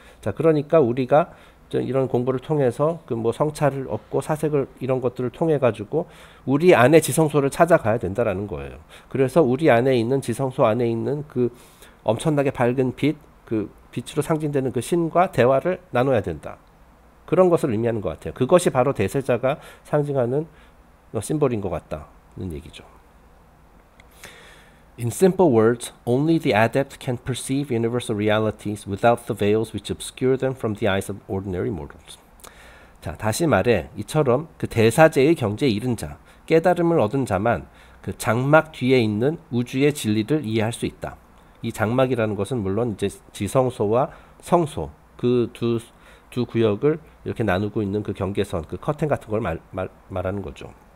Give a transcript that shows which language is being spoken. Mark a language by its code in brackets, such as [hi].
[ko] 자, 그러니까 우리가 이런 공부를 통해서 그 뭐 성찰을 얻고 사색을 이런 것들을 통해 가지고 우리 안에 지성소를 찾아가야 된다라는 거예요. 그래서 우리 안에 있는 지성소 안에 있는 그 엄청나게 밝은 빛, 그 빛으로 상징되는 그 신과 대화를 나눠야 된다. 그런 것을 의미하는 것 같아요. 그것이 바로 대세자가 상징하는 심볼인 것 같다는 얘기죠. [en] In simple words, only the adept can perceive universal realities without the veils which obscure them from the eyes of ordinary mortals. [ko] 자, 다시 말해 이처럼 그 대사제의 경지에 이른 자, 깨달음을 얻은 자만 그 장막 뒤에 있는 우주의 진리를 이해할 수 있다. 이 장막이라는 것은 물론 이제 지성소와 성소 그 두 구역을 이렇게 나누고 있는 그 경계선, 그 커튼 같은 걸 말하는 거죠.